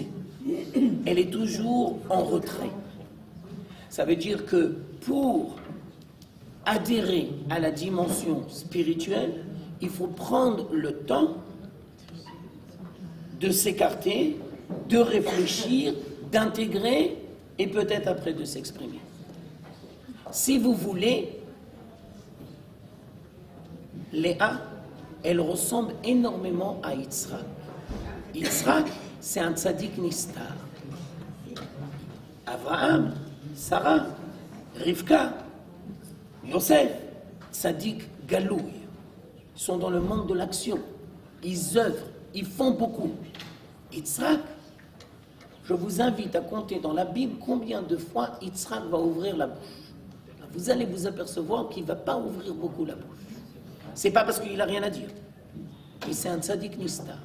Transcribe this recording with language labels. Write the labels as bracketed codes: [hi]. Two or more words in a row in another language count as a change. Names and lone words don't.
[fr] Elle est toujours en retrait. Ça veut dire que pour adhérer à la dimension spirituelle, il faut prendre le temps de s'écarter, de réfléchir, d'intégrer et peut-être après de s'exprimer. Si vous voulez, Léa, elle ressemble énormément à Yitzhak. Yitzhak, c'est un [he] צדיק נסתר. [fr] Abraham, Sarah, Rivka, Yosef, [he] צדיק גלוי. [fr] Ils sont dans le monde de l'action. Ils œuvrent, ils font beaucoup. Yitzhak, je vous invite à compter dans la Bible combien de fois Yitzhak va ouvrir la bouche. Vous allez vous apercevoir qu'il ne va pas ouvrir beaucoup la bouche. C'est pas parce qu'il n'a rien à dire. Mais c'est un [he] צדיק נסתר.